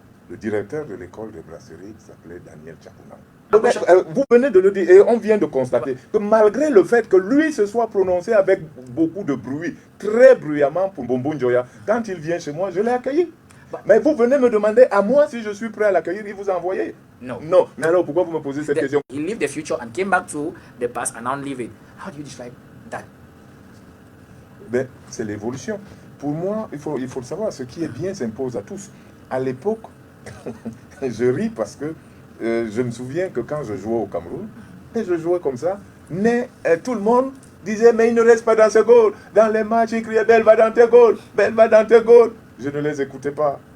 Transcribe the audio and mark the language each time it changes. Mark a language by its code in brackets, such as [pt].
[fr] Le directeur de l'école des brasseries s'appelait Daniel Tchakouna. Vous venez de le dire, et on vient de constater que malgré le fait que lui se soit prononcé avec beaucoup de bruit, très bruyamment pour Bombon Joya, quand il vient chez moi, je l'ai accueilli. Mais vous venez me demander à moi si je suis prêt à l'accueillir, il vous a envoyé. [en] No. [fr] Non. Mais alors pourquoi vous me posez cette question? [en] He lived the future and came back to the past and now live it. How do you describe that? [fr] Ben, c'est l'évolution. Pour moi, il faut le savoir, ce qui est bien s'impose à tous. À l'époque, je ris parce que je me souviens que quand je jouais au Cameroun, et je jouais comme ça, mais tout le monde disait, mais il ne reste pas dans ses goals. Dans les matchs, il criait, Belle va dans tes goals, Belle va dans tes goals. Je ne les écoutais pas.